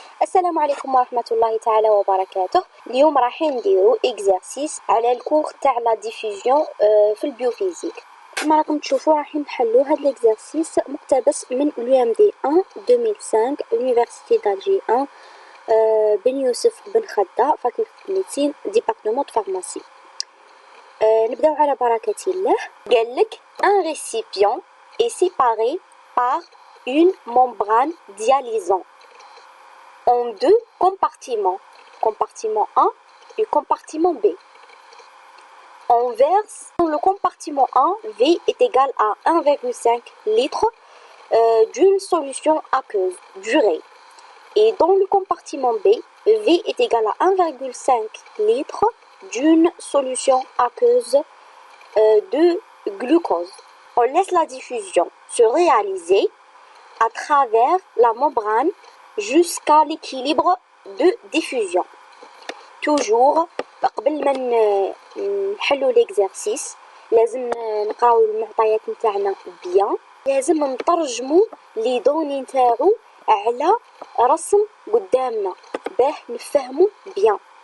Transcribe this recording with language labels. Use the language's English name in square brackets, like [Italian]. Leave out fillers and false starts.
[Arabic] السلام عليكم ورحمة الله تعالى وبركاته. اليوم راح نديرو إكزارسيس على الكور تاع لا ديفيزيون في البيوفيزيك. كما راكم تشوفوا راح نحلو هاد الإكزارسيس مقتبس من l'UMD 1 2005 l'Université d'Alger 1 بن يوسف بن خدة فاكولتي ميديسين ديبارتمون فارماسي. نبداو على بركة الله. قالك [French] un récipient est séparé par une membrane dialysant en deux compartiments, compartiment 1 et compartiment B. On verse dans le compartiment 1, V est égal à 1,5 litre d'une solution aqueuse durée. Et dans le compartiment B, V est égal à 1,5 litre d'une solution aqueuse de glucose. On laisse la diffusion se réaliser à travers la membrane jusqu'à l'équilibre de diffusion. Toujours [Arabic] قبل ما نحلو l'exercice لازم نقراو المعطيات نتاعنا بيان، لازم نترجمو لي دوني نتاعو على رسم قدامنا باه نفهمو بيان.